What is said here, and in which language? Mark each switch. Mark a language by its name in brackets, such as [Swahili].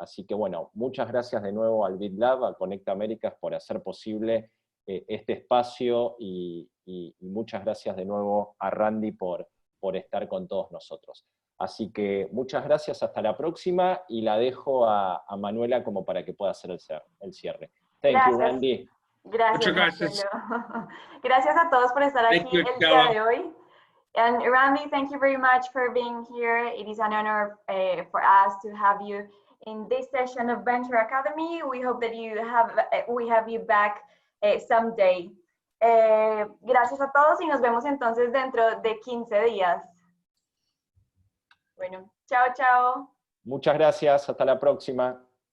[Spanish] Así que bueno, muchas gracias de nuevo al BitLab, a ConnectaAmericas por hacer posible este espacio y muchas gracias de nuevo a Randy por estar con todos nosotros. Así que muchas gracias, hasta la próxima, y la dejo a Manuela como para que pueda hacer el cierre. [English] Thank you, Randy. [Spanish] Gracias, Marcelo. Gracias a todos por estar aquí el día de hoy. [English] And Randy, thank you very much for being here. It is an honor for us to have you in this session of Venture Academy. We hope that we have you back someday. [Spanish] Gracias a todos y nos vemos entonces dentro de 15 días. Bueno, chao, chao. Muchas gracias, hasta la próxima.